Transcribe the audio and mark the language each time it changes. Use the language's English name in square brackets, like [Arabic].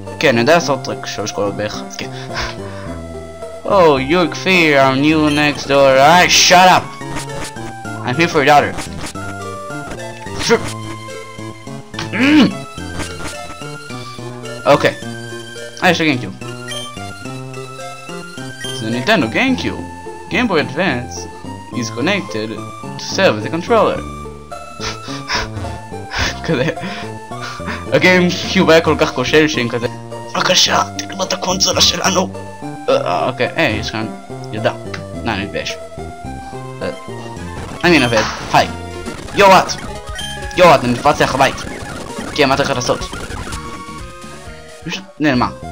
[Hebrew] כן, אני יודע לעשות רק 3 קולות בערך, אז כן. [English] Oh, you're Kfir, our new next door. Alright, shut up! I'm here for your daughter. Okay. [Hebrew] יש לי GameCube. [English] The Nintendo GameCube. Game Boy Advance is connected to serve as a controller. [Hebrew] כזה. הגיימקיוב היה כל כך כושל שהם כזה בבקשה, תקנו את הקונסולה שלנו. אוקיי, יש כאן ילדה. אני מתבייש. אני נבד. היי. יואט, אני נפרץ לך הבית. כן, מה אתה הולך לעשות? פשוט נעלמה.